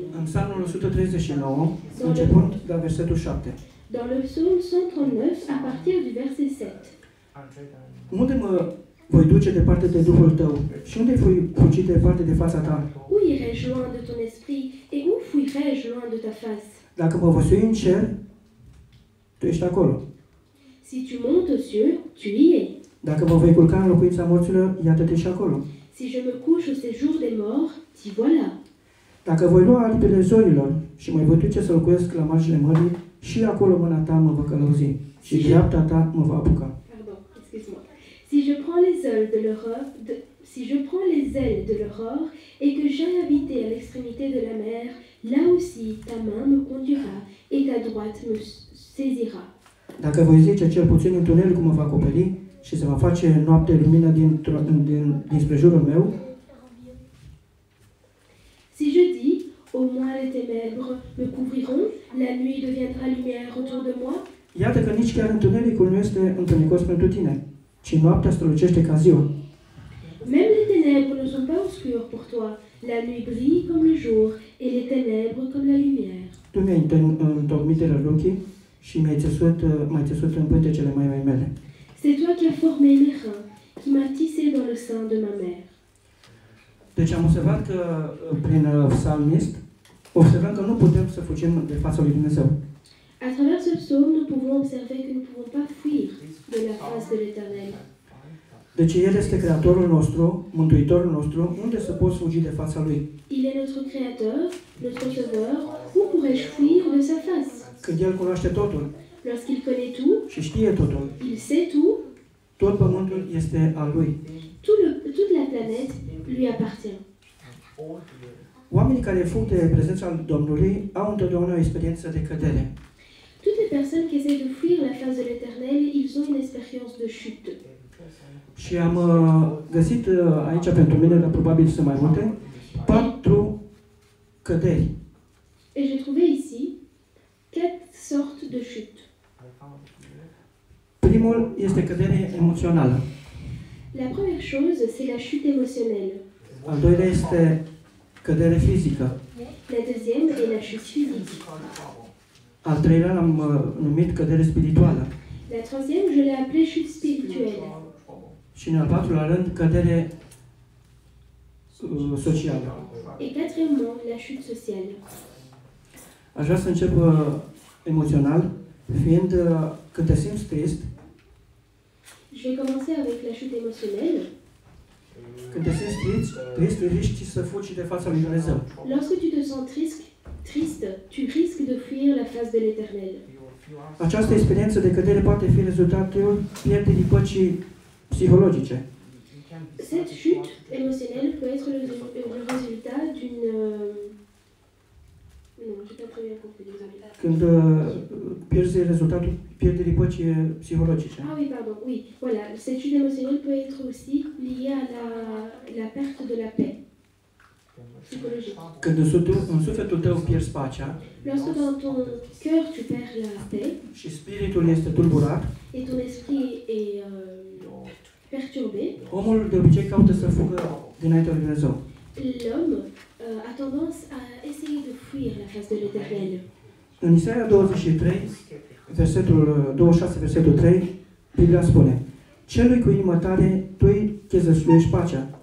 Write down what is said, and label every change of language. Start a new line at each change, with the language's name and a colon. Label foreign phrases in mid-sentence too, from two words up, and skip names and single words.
Romanian: În Psalmul 139, începând de la versetul 7.
French: Dans le psaume 139, à partir du verset 7.
Romanian: Unde mă voi duce departe de Duhul tău? Și unde voi fugi departe de fața ta?
French: Où irai-je loin de ton esprit et où fuirai-je loin de ta face?
Romanian: Dacă mă voi sui în cer, tu ești acolo.
French: Si tu montes aux cieux, tu y es.
Romanian: Dacă mă voi culca în locuința morților, iată-te și acolo.
French: Si je me couche au séjour des morts, t'y voilà.
Romanian: Dacă voi lua aripile zorilor și mă voi duce să locuiesc la marginile mării, și acolo mâna ta mă va călăuzi și dreapta ta mă va apuca.
French: Pardon, excuse-moi. Si je prends les ailes de l'aurore et que j'aille habiter à l'extrémité de la mer, là aussi ta main me conduira et ta droite me saisira.
Romanian: Dacă voi zice cel puțin întunericul mă va acoperi și se va face noapte lumină dinspre jurul meu,
French: si je dis, au moins les ténèbres me couvriront, la nuit deviendra lumière autour de moi.
Romanian: Iată că nici chiar întunericul nu este întunecos pentru tine, ci noaptea strălucește ca ziua.
French: Même les ténèbres ne sont pas obscures pour toi. La nuit brille comme le jour et les ténèbres comme la lumière.
Romanian: Tu mi-ai întocmit rărunchii și m-ai țesut în pântecele mai mele.
French: C'est toi qui as formé mes reins, qui m'as tissé dans le sein de ma mère.
Romanian: Deci am observat că prin psalmist observăm că nu putem să fugim de fața lui Dumnezeu.
French: À travers ce psaume, nous pouvons observer que nous ne pouvons pas fuir de la face de l'Éternel.
Romanian: Deci El este Creatorul nostru, Mântuitorul nostru, unde să poți fugi de fața Lui?
French: Il est notre Créateur, notre Sauveur. Où pourrais-je fuir de sa face?
Romanian: Când El cunoaște totul
French: Lorsqu'il connaît tout,
Romanian: și știe totul,
French: il sait tout,
Romanian: tot pământul este al Lui.
French: toute la planète lui appartient.
Romanian: Oamenii care fug de prezența Domnului au întotdeauna o experiență de cădere.
French: Toutes les personnes qui essaient de fuir la face de l'Éternel, ils ont une expérience de chute.
Romanian: Și am găsit aici pentru mine, dar probabil sunt mai multe, 4 căderi.
French: Et j'ai trouvé ici 4 sortes de chutes.
Romanian: Primul este cădere emoțională.
French: La première chose, c'est la chute émotionnelle.
Romanian: Al doilea este cădere fizică.
French: La deuxième est la chute physique.
Romanian: Al treilea l-am numit cădere spirituală.
French: La troisième, je l'ai appelée chute spirituelle.
Romanian: Și în al patrulea rând, cădere socială.
French: Et quatrièmement, la chute sociale.
Romanian: Aș vrea să încep emoțional, fiind când te simți trist,
French: Je vais commencer avec la chute émotionnelle.
Romanian: când te simți trist, riști să fugi de fața lui Dumnezeu.
French: Lorsque tu te sens triste, tu risques de fuir la face de l'Éternel.
Romanian: Această experiență de cădere poate fi rezultatul pierderii păcii psihologice.
French: Cette chute émotionnelle peut être le résultat d'une... Non, j'ai pas très bien compris, désolé.
Romanian: Când pierzi rezultatul pierderii păcii psihologice.
French: Ah oui, pardon, oui. Voilà, cette chute émotionnelle peut être aussi liée à la perte de la paix psychologique.
Romanian: Când în sufletul tău pierzi pacea,
French: Lorsque dans ton cœur tu perds la paix
Romanian: și spiritul este tulburat,
French: et ton esprit est
Romanian: Omul de obicei caută să fugă dinaintea lui Dumnezeu.
French: L'homme a tendance à essayer de fuir la face de l'Éternel.
Romanian: În Isaia 23, versetul 26, versetul 3, Biblia spune: Celui cu inimă tare, tu îi chezășluiești pacea.